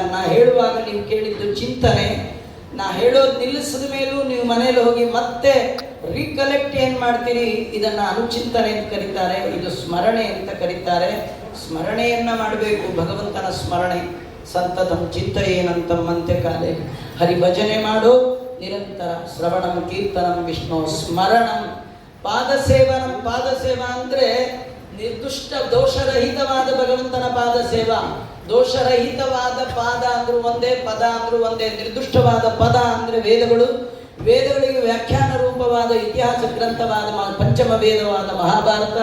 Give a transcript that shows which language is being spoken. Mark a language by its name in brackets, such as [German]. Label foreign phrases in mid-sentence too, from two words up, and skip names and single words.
[Kannada] ನಾ ಹೇಳುವಾಗ ನೀವು ಕೇಳಿದ್ದು ಚಿಂತನೆ, ನಾ ಹೇಳೋದು ನಿಲ್ಲಿಸಿದ ಮೇಲೂ ನೀವು ಮನೇಲಿ ಹೋಗಿ ಮತ್ತೆ ರೀಕಲೆಕ್ಟ್ ಏನ್ ಮಾಡ್ತೀರಿ, ಇದನ್ನ ಅನುಚಿಂತನೆ ಅಂತ ಕರೀತಾರೆ. ಇದು ಸ್ಮರಣೆ ಅಂತ ಕರೀತಾರೆ. ಸ್ಮರಣೆಯನ್ನ ಮಾಡಬೇಕು, ಭಗವಂತನ ಸ್ಮರಣೆ. [Sanskrit] ಸಂತತಂ ಚಿಂತೆಯೇನಂತಂ ಅಂತ್ಯಕಾಲೇ [Kannada] ಹರಿಭಜನೆ ಮಾಡು ನಿರಂತರ. [Sanskrit] ಶ್ರವಣಂ ಕೀರ್ತನಂ ವಿಷ್ಣು ಸ್ಮರಣಂ ಪಾದಸೇವನಂ. [Kannada] ಪಾದಸೇವಾ ಅಂದ್ರೆ ನಿರ್ದುಷ್ಟ ದೋಷರಹಿತವಾದ ಭಗವಂತನ ಪಾದಸೇವಾ. ದೋಷರಹಿತವಾದ ಪಾದ ಅಂದ್ರೂ ಒಂದೇ, ಪದ ಅಂದ್ರೂ ಒಂದೇ. ನಿರ್ದುಷ್ಟವಾದ ಪದ ಅಂದ್ರೆ ವೇದಗಳು, ವೇದಗಳಿಗೆ ವ್ಯಾಖ್ಯಾನ ರೂಪವಾದ ಇತಿಹಾಸ ಗ್ರಂಥವಾದ ಪಂಚಮ ವೇದವಾದ ಮಹಾಭಾರತ.